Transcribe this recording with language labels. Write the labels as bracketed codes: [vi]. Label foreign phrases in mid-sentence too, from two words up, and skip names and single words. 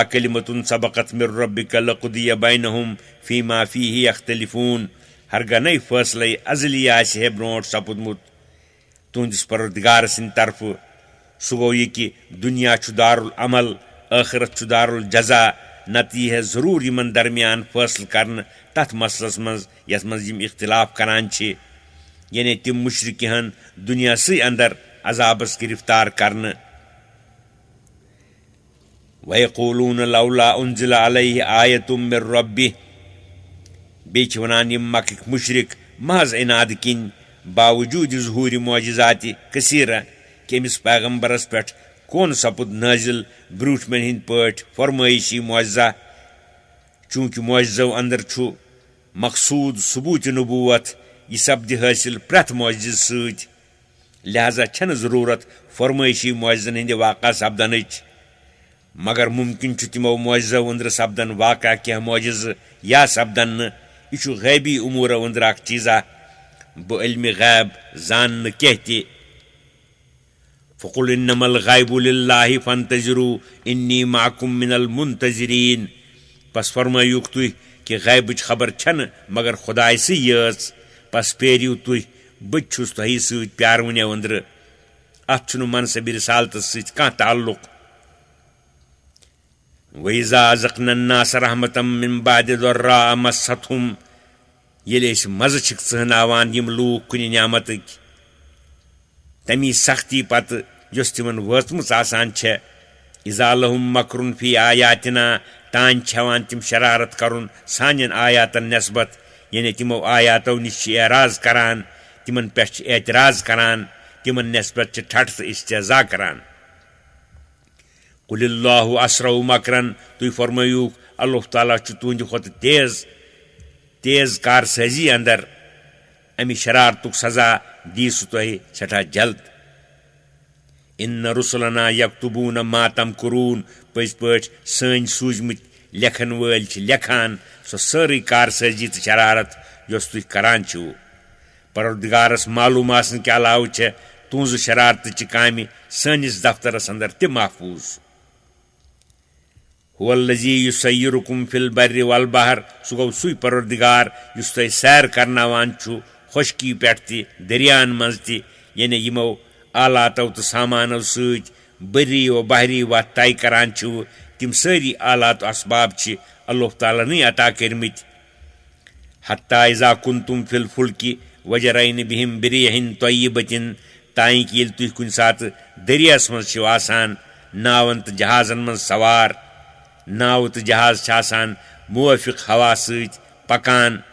[ar] كلمة سبقت من ربك لقضي بينهم فيما فيه يختلفون [ks] हरगह नई फैसले अजली आसे ब्रोट सपुदमुत तुंदिस परवरदिगार सिंद तरफ सु गो यह कि दुनिया छु दारुल अमल आखिरत छु दारुल जजा नती है जरूर यमन दरमियान फैसल करन تَتھ مسلس منٛز یَتھ منٛز یِم اختلاف کران چھِ یعنی تِم مُشرِک یِہن دُنیاہسٕے اندر عذابس گرفتار کرنہٕ [ar] وَیقوٗلوٗنَ لولا أُنزِلَ عَلَیہِ آیَةٌ مِّن رَبِّهِ [ks] بیٚیہِ چھِ وَنان یِم مکٕکۍ مُشرِک محض اِنادٕ کِنۍ باوجوٗدِ ظہوٗرِ معجزاتِ کثیٖرہ کہِ أمِس پیغمبرس پٮ۪ٹھ کون سپُد نٲزِل برٛوٗنٛٹھمٮ۪ن ہٕنٛدۍ پٲٹھۍ فرمٲیشی معجزہ چوٗنٛکہِ معجزو اندر چھُ مقصوٗد ثبوٗتِ نبوٗوت یہِ سپدِ حٲصِل پرٛٮ۪تھ معجزٕ سۭتۍ لہذا چھنہٕ ضروٗرت فرمٲیشی معجزن ہٕنٛدِ واقع سپدنٕچ مگر مُمکِن چھُ تِمو معجزو أنٛدرٕ سپدن واقع کینٛہہ معجزٕ یا سپدن نہٕ یہِ چھُ غٲبی اُموٗرو أنٛدرٕ اکھ چیٖزا بہٕ علمِ غیب زان نہٕ کینٛہہ تہِ [ar] فقل انما الغیب للہ فانتظروا انی معکم من المنتظرین [ks] پس فرمٲیوٗکھ تُہۍ کہِ غیبٕچ خبر چھنہٕ مگر خۄداے سٕے یٲژ پس پیٲرِو تُہۍ بہٕ تہِ چھُس تۄہہِ سۭتۍ پیارونیو أنٛدرٕ اتھ چھُنہٕ منصبِ رِسالتس سۭتۍ کانٛہہ تعلُق وَإِذَا [ar] أَذَقْنَا النَّاسَ رَحْمَةً مِّن بَعْدِ ضَرَّاءَ مَسَّتْهُمْ [ks] ییٚلہِ أسۍ مزٕ چھِکھ ژٕہناوان یِم لوٗکھ کُنہِ نعمتٕکۍ تمی سختی پتہٕ یۄس تِمن وٲژمٕژ آسان چھےٚ [ar] اِذا لَهُم مَكْرٌ فی [ks] آیاتِنا تانۍ چھِ ہٮ۪وان تِم شرارت کرُن سانٮ۪ن آیاتن نٮ۪سبت یعنی تِمو آیاتو نِش چھِ اعراض کران تِمن پٮ۪ٹھ چھِ اعتراض کران تِمن نٮ۪سبت چھِ ٹھٹھ تہٕ استحضا کران [ar] قُلِ اللہُ اسرع مکرن [ks] تُہۍ فرمٲیوٗکھ اللہ تعالیٰ چھُ تُہنٛدِ کھۄتہٕ تیز کارسٲزی اندر امہِ شرارتُک سزا دی سُہ تۄہہِ سٮ۪ٹھاہ جلد [ar] اِنَّ رُسُلَنَا یَکتُبوٗنَ ما تَمکُروٗن [ks] پٔزۍ پٲٹھۍ سٲنۍ سوٗزمٕتۍ لیکھن وٲلۍ چھِ لیکھان سۄ سٲرٕے کارسٲزی تہٕ شرارت یۄس تُہۍ کران چھِو پروردگارس معلوٗم آسنہٕ کہِ علاوٕ چھےٚ تُہنٛزٕ شرارتٕچہِ کامہِ سٲنِس دفترس اندر تہِ محفوٗظ [ar] هو الذی یُسَیِّرُکُم فِی البَرِّ وَالبَحْرِ [ks] سُہ گوٚو سُے پروردگار یُس تۄہہِ سیر کرناوان چھُ خۄشکی پٮ۪ٹھ تہِ دٔریاہن منٛز تہِ یعنی یِمو آلاتو تہٕ سامانو سۭتۍ بٔری و بحری وتھ طے کران چھِو تِم سٲری آلات و اسباب چھِ اللہ تعالیٰ ہنٕے عطا کٔرمٕتۍ [ar] حتیٰ اِذا کُنتُم فِی الفُلکِ وَجَرَیْنَ بِہِم بِریحٍ طیبَةٍ [ks] تانۍ کہِ ییٚلہِ تُہۍ کُنہِ ساتہٕ دٔریاہس منٛز چھِو آسان ناون تہٕ جہازن منٛز سوار ناوٕ تہٕ جہاز چھِ آسان موٲفِق ہوا سۭتۍ پکان